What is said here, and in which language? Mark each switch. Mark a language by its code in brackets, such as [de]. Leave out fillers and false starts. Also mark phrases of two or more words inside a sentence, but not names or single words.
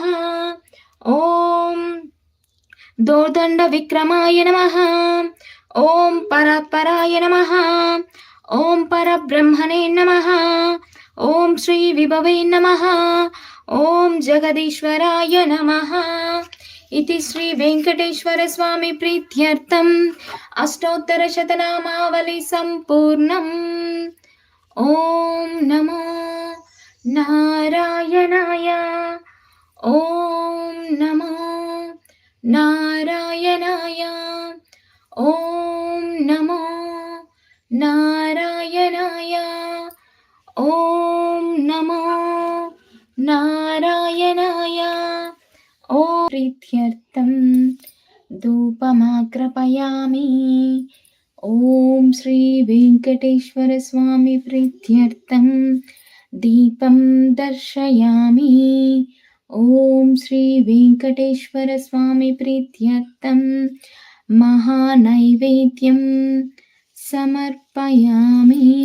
[sa] ఓం దోర్దండ విక్రమాయ నమః. ఓం పరాత్పరాయ నమః. ఓం పరబ్రహ్మణే నమః. ఓం శ్రీ విభవే నమః. ఓం జగదీశ్వరాయ నమః. इति श्री वेंकटेश्वर स्वामी प्रीत्यर्थम् अष्टोत्तरशतनामावली सम्पूर्णम्. ओम नमो नारायणाय. ओम नमो नारायणाय. ओम नमो नारायणाय. ओम नमो नारायणाय. ఓం ప్రీత్యర్థం ధూపమాగ్రపయామి. ఓం శ్రీ వెంకటేశ్వర స్వామి ప్రీత్యర్థం దీపం దర్శయామి. ఓం శ్రీ వెంకటేశ్వర స్వామి ప్రీత్యర్థం మహానైవేద్యం సమర్పయామి.